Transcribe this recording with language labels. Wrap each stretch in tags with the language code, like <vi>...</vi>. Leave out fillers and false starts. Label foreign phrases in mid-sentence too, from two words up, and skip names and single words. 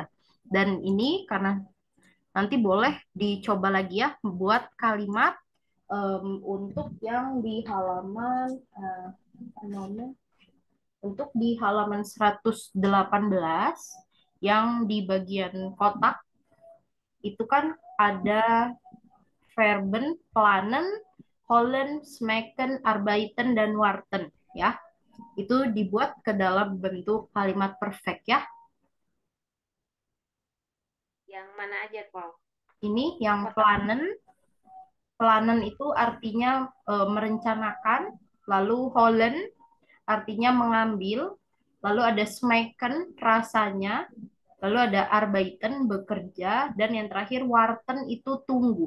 <id>Dan ini karena nanti boleh dicoba lagi ya buat kalimat untuk yang di halaman apa namanya? Untuk di halaman 118 yang di bagian kotak itu kan ada verben,</id> <de>planen, holen, smaken, arbeiten,</de> <id>dan warten ya. Itu dibuat ke dalam bentuk kalimat perfect ya. Yang mana aja Bro? Ini yang Kotak. planen. Planen itu artinya merencanakan, lalu holen artinya mengambil, lalu ada smaken rasanya, lalu ada arbeiten bekerja, dan yang terakhir warten itu tunggu.</id>